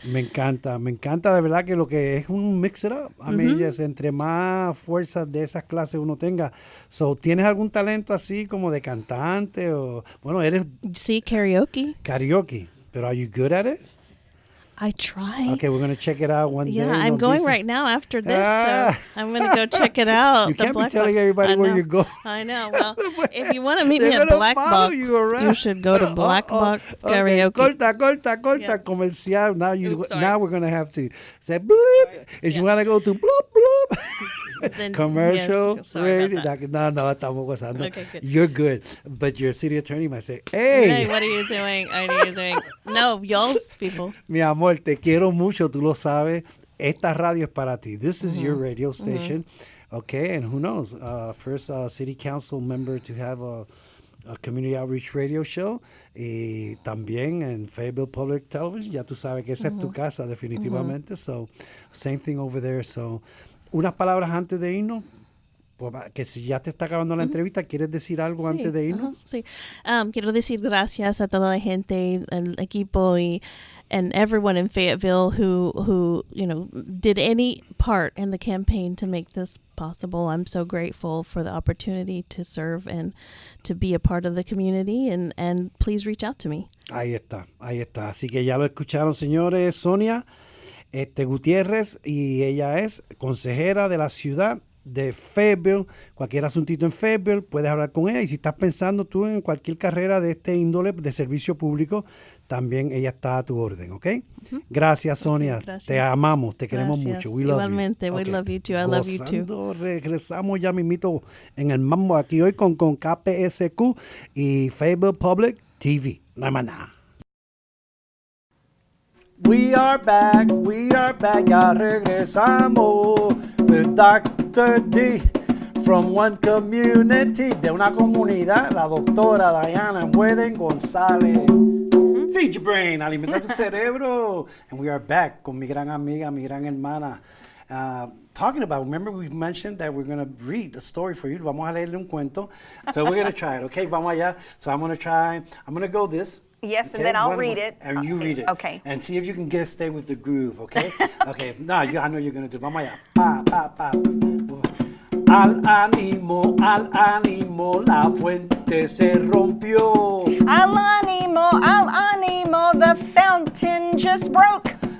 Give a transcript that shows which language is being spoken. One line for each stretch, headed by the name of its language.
Spanish: Me encanta de verdad que lo que es un
English: mix it up. I mean, yes,
Spanish: entre más fuerzas de esas clases uno tenga. So, ¿tienes algún talento así como de cantante o bueno, eres Sí, karaoke.
English: Pero are you good at it? I try. Okay, we're going to check it out one day. Yeah, I'm going right now after this, so I'm going to go check it out. You can't be telling everybody where you're going. I know. Well, if you want to meet me at Black Box, you should go to Black Box Karaoke.
Spanish: Corta, comercial.
English: Now we're going to have to say bloop. If you want to go to bloop. Then, commercial. Yes, sorry radio. about that.
Spanish: No, estamos gozando.
English: Okay, good. You're good. But your city attorney might say, hey, what are you doing? What are you doing? No, y'all's people.
Spanish: Mi amor, te quiero mucho, tú lo sabes. Esta radio es para ti.
English: This is your radio station. Okay, and who knows? First city council member to have a community outreach radio show.
Spanish: Y también en Fayetteville Public Television. Ya tú sabes que esa es tu casa, definitivamente.
English: So, same thing over there.
Spanish: So, unas palabras antes de irnos. Que si ya te está acabando la entrevista, ¿quieres decir algo antes de irnos? Sí. Quiero decir gracias a toda la gente, el equipo
English: and everyone in Fayetteville who did any part in the campaign to make this possible. I'm so grateful for the opportunity to serve and to be a part of the community, and please reach out to me.
Spanish: Ahí está. Así que ya lo escucharon, señores. Sonia Gutiérrez, y ella es consejera de la ciudad de Fayetteville, cualquier asuntito en Fayetteville, puedes hablar con ella. Y si estás pensando tú en cualquier carrera de este índole de servicio público, también ella está a tu orden, ¿ok? Gracias, Sonia. Gracias. Te amamos, te queremos Gracias.
English: mucho. We love
Spanish: Igualmente,
English: you. we love you too. I love you too.
Spanish: Gozando, regresamos ya mismito en el mambo aquí hoy con KPSQ y Fayetteville Public TV. No hay más nada.
English: We are back,
Spanish: ya regresamos
English: with Dr.
Spanish: D from One Community, de una comunidad, la doctora Diana Weden González.
English: Feed your brain,
Spanish: alimenta tu cerebro.
English: And we are back
Spanish: con mi gran amiga, mi gran hermana,
English: talking about, remember we mentioned that we're going to read a story for you.
Spanish: Vamos a leerle un cuento.
English: So we're going to try it, okay?
Spanish: Vamos allá.
English: So I'm going to go this. Yes, and Okay, then I'll one read more. it. And you read it. Okay. And see if you can stay with the groove, okay? Okay, no, I know you're going to do.
Spanish: Vamos allá. Pa, pa, pa. Al ánimo, la fuente se rompió.
English: Al ánimo, the fountain just broke.